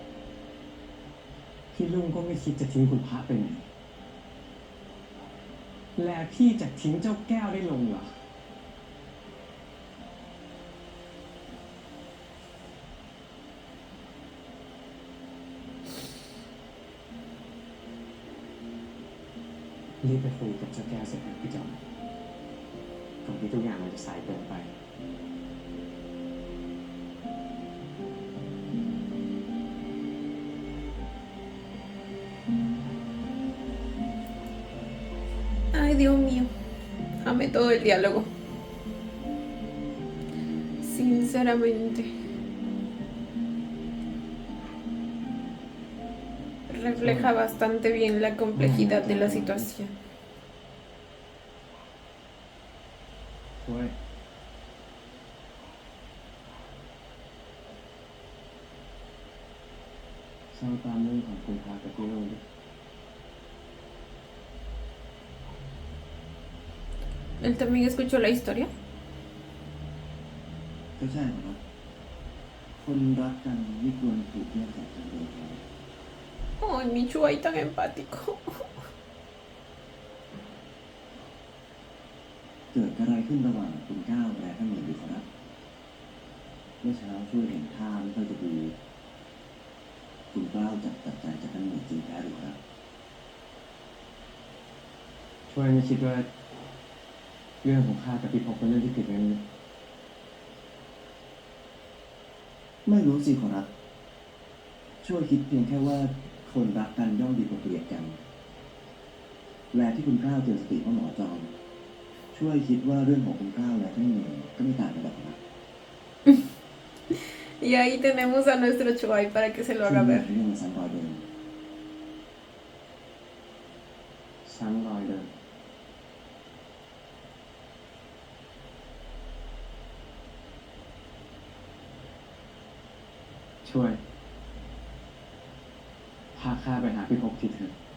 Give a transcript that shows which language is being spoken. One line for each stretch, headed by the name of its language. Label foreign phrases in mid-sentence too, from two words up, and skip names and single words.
Thai: พี่ลุงก็ไม่คิดจะทิ้งคุณพระไปไหน และพี่จะทิ้งเจ้าแก้วได้ลงเหรอ รีบไปคุยกับเจ้าแก้วเสร็จนะพี่จอมก่อนที่ทุกอย่างมันจะสายเกินไป
Spanish: Ay, Dios mío. Amé todo el diálogo. Sinceramente. Refleja bastante bien la complejidad de la situación.
Thai: ช่วยเศร้าตามเรื่องของคุณพากับพี่ลุงด้วย
Spanish: ¿Él también escuchó la historia?
Thai: ก็ใช่ครับ คนรักกันไม่ควรถูกแยกจากกันเลยครับ
Spanish: Ay, mi Chuay tan empático.
Thai: เกิดอะไรขึ้นระหว่างคุณก้าวและท่านหนึ่งดีครับเมื่อเช้าช่วยเห็นท่าไม่ค่อยจะดีคุณก้าวจับตัดใจจากท่านหนึ่งจริงแท้หรือครับ ช่วยไม่คิดว่า เรื่องของข้ากับพี่พกเป็นเรื่องที่ผิดงั้น ไม่รู้สิขอรับ ช่วยคิดเพียงแค่ว่าคนรักกันย่อมดีกว่าเกลียดกัน และที่คุณก้าวเตือนสติว่าหมอจอม ช่วยคิดว่าเรื่องของคุณก้าวและท่านหนึ่งก็ไม่ต่างกันหรอกครับ
Spanish: Y ahí tenemos a nuestro Chuai para que se lo haga
Thai: เรื่
Spanish: ver.
Thai: องมันซ้ำรอยเดิม ซ้ำรอยเดิมช่วยพาข้าไปหาพี่พบทีเถอะ